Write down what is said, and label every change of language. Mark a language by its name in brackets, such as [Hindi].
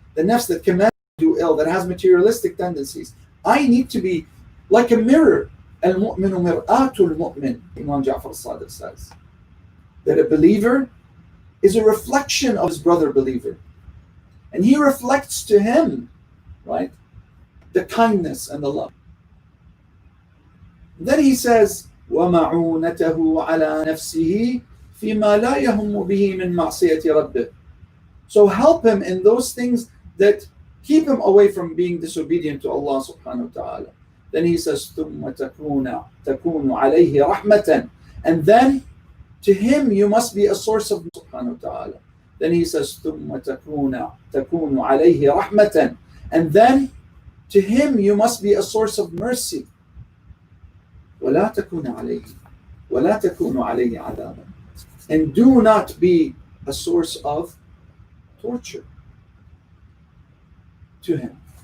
[English] The nafs that commands do ill, that has materialistic tendencies. I need to be like a mirror. [Arabic] Al-mu'minu mir'atul mu'min, Imam Ja'far al-Sadiq says. [English] That a believer is a reflection of his brother believer. And he reflects to him, right, the kindness and the love. Then he says, [Arabic] وَمَعُونَتَهُ عَلَى نَفْسِهِ فِيمَا لَا يَهُمُّ بِهِ مِنْ مَعْصِيَةِ رَبِّهِ. [English] So help him in those things that keep him away from being disobedient to Allah subhanahu wa ta'ala. Then he says, [Arabic] ثُمَّ تَكُونُ عَلَيْهِ رَحْمَةً. [English] And then to him you must be a source of subhanahu wa ta'ala. Then he says, [Arabic] ثُمَّ تَكُونُ عَلَيْهِ رَحْمَةً. [English] And then to him you must be a source of mercy. [Arabic] وَلَا تَكُونُ عَلَيْهِ عَذَابًا. [English] And do not be a source of torture to him.